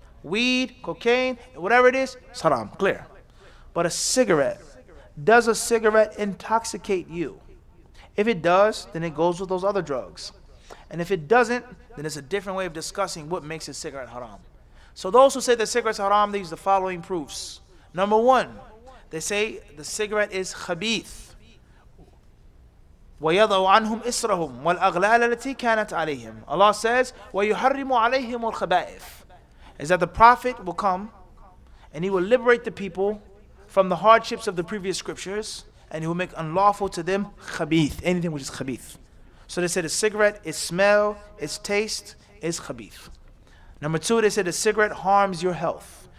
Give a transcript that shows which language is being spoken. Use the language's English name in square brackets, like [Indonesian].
[English] Weed, cocaine, whatever it is, it's haram, clear. But a cigarette, does a cigarette intoxicate you? If it does, then it goes with those other drugs. And if it doesn't, then it's a different way of discussing what makes a cigarette haram. So those who say that cigarettes are haram, they use the following proofs. Number one, they say the cigarette is khabith. [Arabic] وَيَضَعُ عَنْهُمْ إِسْرَهُمْ وَالْأَغْلَالَ الَّتِي كَانَتْ عَلَيْهِمْ. [English] Allah says, [Arabic] وَيُحَرِّمُ عَلَيْهِمُ الْخَبَائِثِ. [English] Is that the Prophet will come and he will liberate the people from the hardships of the previous scriptures, and he will make unlawful to them khabith, anything which is khabith. So they said the cigarette, its smell, its taste is khabith. Number two, they said the cigarette harms your health.